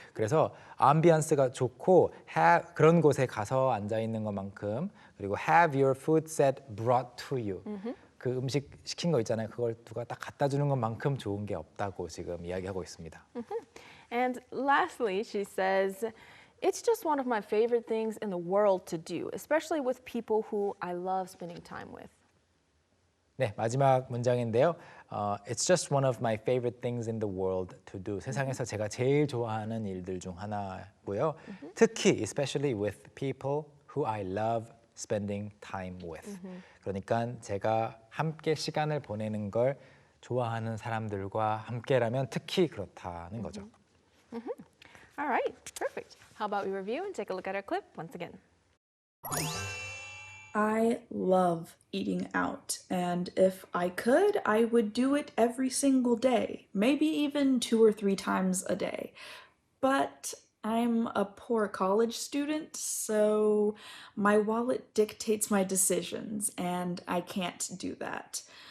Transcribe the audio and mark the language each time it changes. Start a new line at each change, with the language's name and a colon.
Korean: 그래서 ambiance가 좋고 그런 곳에 가서 앉아 있는 것만큼 그리고
English: have your food set brought to you.
Korean: 그 음식 시킨 거 있잖아요. 그걸 누가 딱 갖다 주는 것만큼 좋은 게 없다고 지금 이야기하고 있습니다.
English: And lastly, she says, it's just one of my favorite things in the world to do, especially with people who I love spending time with.
Korean: 네, 마지막 문장인데요.
English: It's just one of my favorite things in the world to do.
Korean: 세상에서 제가 제일 좋아하는 일들 중 하나고요. 특히
English: especially with people who I love spending time with.
Korean: 그러니까 제가 함께 시간을 보내는 걸 좋아하는 사람들과 함께라면 특히 그렇다는 거죠.
English: All right, perfect. How about we review and take a look at our clip once again? I love eating out, and if I could, I would do it every single day, maybe even 2 or 3 times a day. But I'm a poor college student, so my wallet dictates my decisions, and I can't do that.